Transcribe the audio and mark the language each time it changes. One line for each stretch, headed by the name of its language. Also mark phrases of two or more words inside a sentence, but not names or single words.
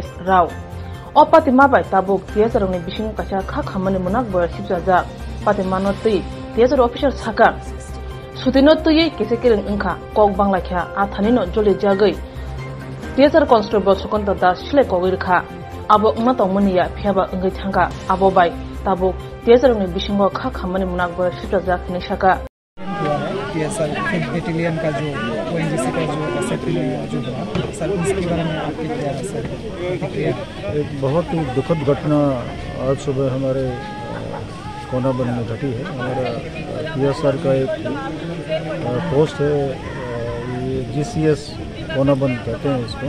Kok Borok: Rao Opati mabai tabuk Tiasar ni bising kacha kha khamani munak boya sibjaja pati manotei Tiasar officer saka Sutino tuye kesekeren engkha kok bangla kha athanino jole jagai Tiasar Constable Sukanta Das sile kogirkha abo ungma tongmaniya phiaba engai thanga abo bai tabuk Tiasar ni bisingo kha khamani munak boya sibjaja khnisaka
Hindi: सर 5th बटालियन का जो ONGC का जो सेटलमेंट जो हुआ सर उसके बारे में आपकी क्या है सर? एक बहुत ही दुखद घटना आज सुबह हमारे कोनाबंद में घटी है। हमारा PSR का एक पोस्ट है, ये GCS कोनाबंद कहते हैं इसको।